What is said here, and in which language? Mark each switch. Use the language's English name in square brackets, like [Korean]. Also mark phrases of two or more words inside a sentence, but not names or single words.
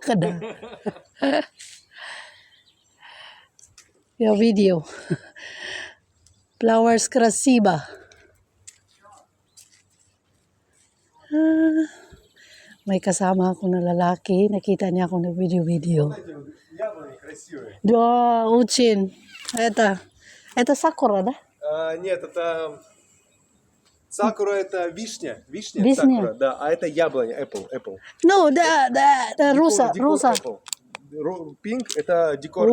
[Filipino] Kada. Yung video. Flowers красиво. May kasama ako na lalaki. Nakita niya ako nag-video. [Russian] Яблони красивые. Да, очень. Это сакура, да? Нет, это... Сакура это вишня. Вишня, Вишня. сакура, да. А это яблоня, apple. No, да, руса. Apple. Pink это декор